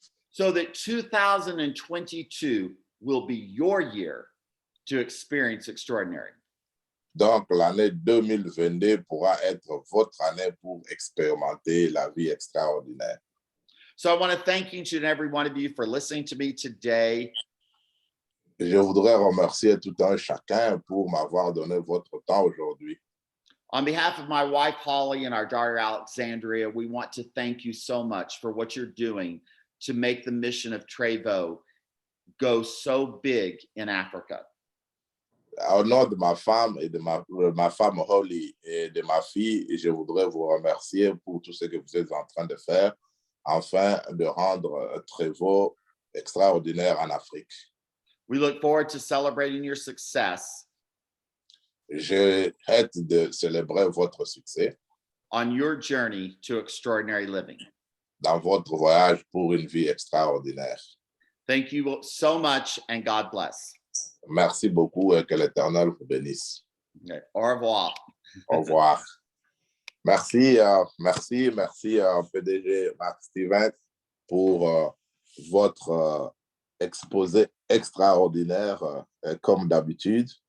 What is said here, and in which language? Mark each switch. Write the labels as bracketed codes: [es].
[en] So that 2022 will be your year to experience extraordinary. [fr] Donc, l'année 2022 pourra être votre année pour expérimenter la vie extraordinaire. [en] So I want to thank each and every one of you for listening to me today. [fr] Je voudrais remercier tout un chacun pour m'avoir donné votre temps aujourd'hui. [en] On behalf of my wife, Holly, and our daughter, Alexandria, we want to thank you so much for what you're doing to make the mission of Trevo go so big in Africa. [fr] Au nom de ma femme et de ma femme Holly et de ma fille, je voudrais vous remercier pour tout ce que vous êtes en train de faire afin de rendre Trevo extraordinaire en Afrique. [en] We look forward to celebrating your success [fr] J'ai hâte de célébrer votre succès [en] on your journey to extraordinary living. [fr] dans votre voyage pour une vie extraordinaire. [en] Thank you so much, and God bless. [fr] Merci beaucoup et que l'Éternel vous bénisse. Okay. Au revoir. Au revoir. Merci, PDG Mark Stevens, pour votre exposé extraordinaire, comme d'habitude.